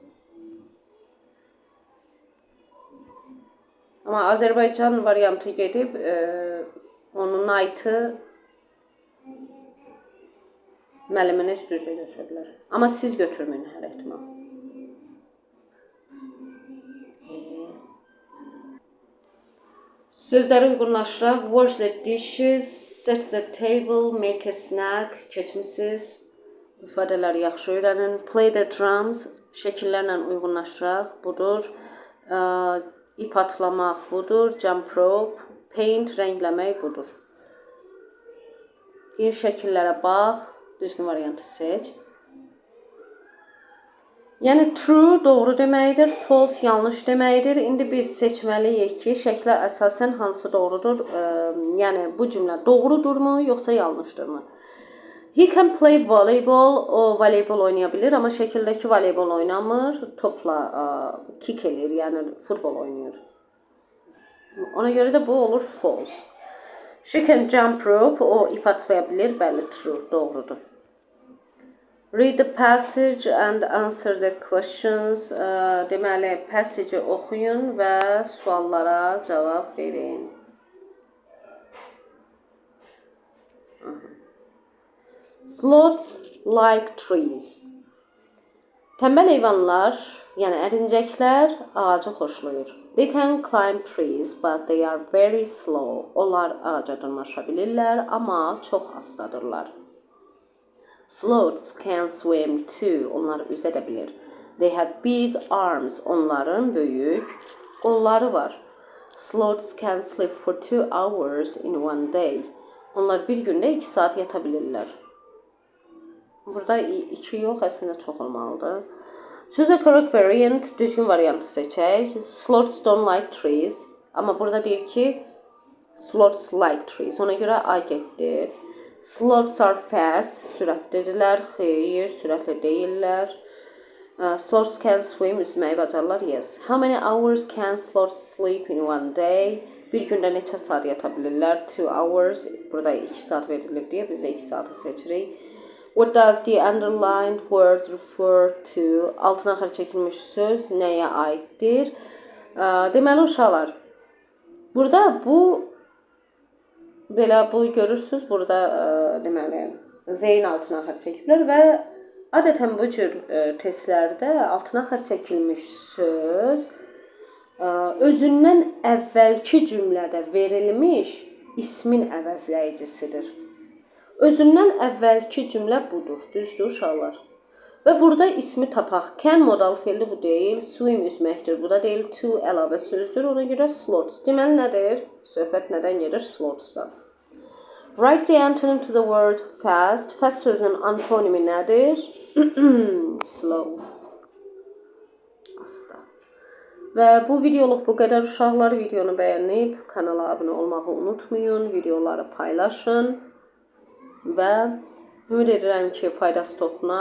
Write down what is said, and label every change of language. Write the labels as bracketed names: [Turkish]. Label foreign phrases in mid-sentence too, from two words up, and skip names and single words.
[Azerbaijani] Amma Azərbaycan variantı gedib, onun night'ı müəlliminiz düzdə götürürlər. Amma siz götürməyin hər ehtimal. Sözləri uyğunlaşdıraq. [English] Wash the dishes, set the table, make a snack. [Azerbaijani] Keçmişsiniz. İfadələri yaxşı öyrənin. [English] Play the drums. [Azerbaijani] Şəkillərlə uyğunlaşdıraq. Budur. İp atlamaq budur. [English] Jump rope. Paint, [Azerbaijani] rəngləmək budur. Bir şəkillərə bax. Düzgün variantı seç. Yəni true doğru deməkdir, false yanlış deməkdir. İndi biz seçməliyik ki, şəklə əsasən hansı doğrudur? Yəni bu cümlə doğrudurmu, yoxsa yanlışdırmı? [English] He can play volleyball. [Azerbaijani] O voleybol oynaya bilir, amma şəkildəki voleybol oynamır. Topla kick eləyir, yəni futbol oynayır. Ona görə də bu olur false. [English] She can jump rope. [Azerbaijani] O ip atlaya bilir. Bəli, true, doğrudur. [English] Read the passage and answer the questions. [Azerbaijani] Deməli, passage oxuyun və suallara cavab verin. [English] Sloths like trees. [Azerbaijani] Tənbəl heyvanlar, yəni ərincəklər ağacı xoşlayır. [English] They can climb trees, but they are very slow. [Azerbaijani] Onlar ağaca dırmaşa bilirlər, amma çox astadırlar. [English] Sloths can swim too. [Azerbaijani] Onlar üzə də bilir. [English] They have big arms. [Azerbaijani] Onların böyük qolları var. [English] Sloths can sleep for 2 hours in one day. [Azerbaijani] Onlar bir gündə 2 saat yata bilirlər. Burada 2 yox, əslində çox olmalıdır. [English] Choose a correct variant. [Azerbaijani] Düzgün variantı seçək. [English] Sloths don't like trees. [Azerbaijani] Amma burada deyir ki, [English] sloths like trees. [Azerbaijani] Ona görə A getdi. [English] Sloths are fast. [Azerbaijani] Sürətlidirlər. Xeyr, sürətli deyirlər. [English] Sloths can swim. [Azerbaijani] Üzməyi bacarırlar. [English] Yes. How many hours can sloths sleep in one day? [Azerbaijani] Bir gündə neçə saat yata bilirlər? [English] 2 hours. [Azerbaijani] Burada 2 saat verilib deyə biz də 2 saatı seçirik. [English] What does the underlined word refer to? [Azerbaijani] Altına axır çəkilmiş söz nəyə aiddir? Deməli uşaqlar, burada belə bu görürsünüz, burada deməli zeyn altına axır çəkiblər və adətən bu cür testlərdə altına axır çəkilmiş söz özündən əvvəlki cümlədə verilmiş ismin əvəzləyicisidir. Özündən əvvəlki cümlə budur. Düzdür uşaqlar? Və burada ismi tapaq. Can modal feili bu deyil. Swim üzməkdir. Bu da deyil. To əlavə sözdür. Ona görə slots. Deməli nədir? Söhbət nədən gedir? Slotsdan. [English] Write the antonym to the word fast. [Azerbaijani] Fast sözünün antonimi nədir? Slow. Asta. Və bu videoluq bu qədər uşaqlar. Videonu bəyənib kanala abunə olmağı unutmayın. Videoları paylaşın. Və ümid edirəm ki, faydası toxunar.